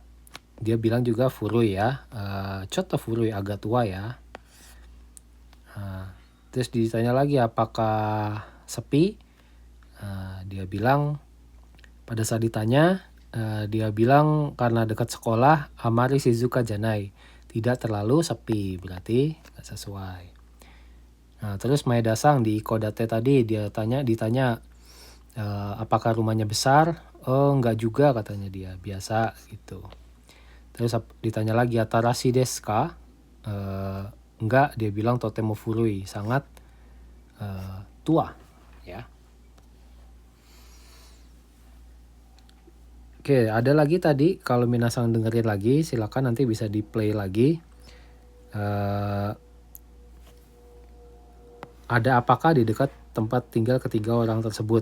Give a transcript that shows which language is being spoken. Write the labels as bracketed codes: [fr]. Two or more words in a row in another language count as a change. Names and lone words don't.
[id] Dia bilang juga furui ya. [ja] ちょっと古い, [id] agak tua ya. Terus ditanya lagi apakah sepi? Dia bilang pada saat ditanya dia bilang karena dekat sekolah [ja] あまり静かじゃない, [id] tidak terlalu sepi, berarti nggak sesuai. Nah, terus Maeda Sang di Ikodate tadi dia ditanya apakah rumahnya besar? Oh, enggak juga katanya dia, biasa gitu. Terus ditanya lagi [ja] 新しいですか? [id] Enggak, dia bilang [ja] とても古い, [id] sangat tua ya. Oke, ada lagi tadi kalau minasang dengerin lagi silakan nanti bisa di play lagi. Ada apakah di dekat tempat tinggal ketiga orang tersebut?